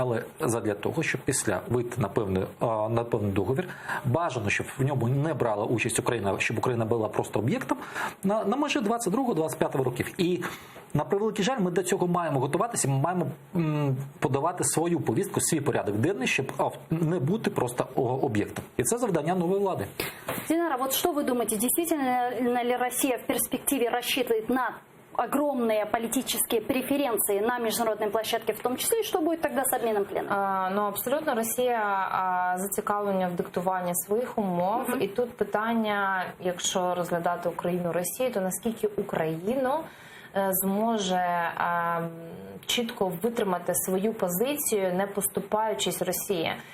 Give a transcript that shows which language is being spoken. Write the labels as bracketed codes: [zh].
[uk] Але задля того, щоб після вийти на певний договір, бажано, щоб в ньому не брала участь Україна, щоб Україна була просто об'єктом, на межі 22-25 років. І на превеликий жаль, ми до цього маємо готуватися, ми маємо подавати свою повістку, свій порядок денний, щоб не бути просто об'єктом. І це завдання нової влади. [ru] Динара, вот что вы думаете, действительно ли Россия в перспективе рассчитывает на огромные политические преференции на международной площадке, в том числе, и что будет тогда с обменом пленных? [uk] Абсолютно Росія зацікавлена в диктуванні своїх умов. І тут питання, якщо розглядати Україну-Росію, то наскільки Україну зможе чітко витримати свою позицію, не поступаючись Росії.